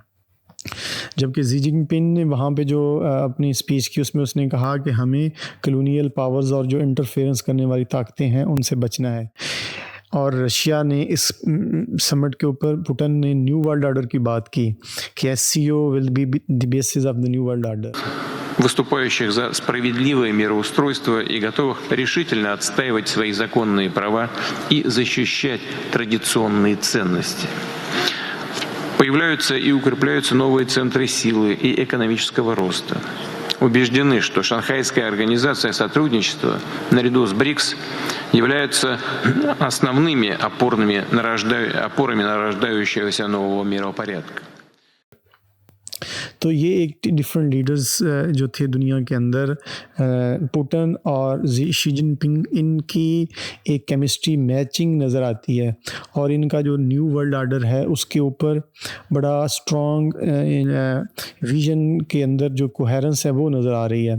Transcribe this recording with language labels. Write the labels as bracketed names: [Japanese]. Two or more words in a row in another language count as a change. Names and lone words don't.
[Hindi] जबकि शी जिनपिंग ने वहाँ पे जो अपनी स्पीच की उसमें उसने कहा कि हमें [English] colonial powers [Hindi] और जो इंटरफेरेंस करने वाली ताकतें हैं उनसे बचना है। और रशिया ने इस समिट के ऊपर पुतिन ने [English] new world order [Hindi] की बात की कि [English] SCO will be the basis of the new world order. [Russian] Выступающих за справедливое мироустройство и готовых решительно отстаивать свои законные права и защищать традиционные ценности. Появляются и укрепляются новые центры силы и экономического роста. Убеждены, что Шанхайская организация сотрудничества наряду с БРИКС являются основными опорами нарождающегося нового миропорядка. [Hindi] तो ये एक [English] different leaders [Hindi] जो थे दुनिया के अंदर, पुतिन और शी जिनपिंग, इनकी एक [English] chemistry matching [Hindi] नज़र आती है और इनका जो [English] new world order [Hindi] है उसके ऊपर बड़ा [English] strong vision [Hindi] के अंदर जो कोहेरेंस है वो नज़र आ रही है।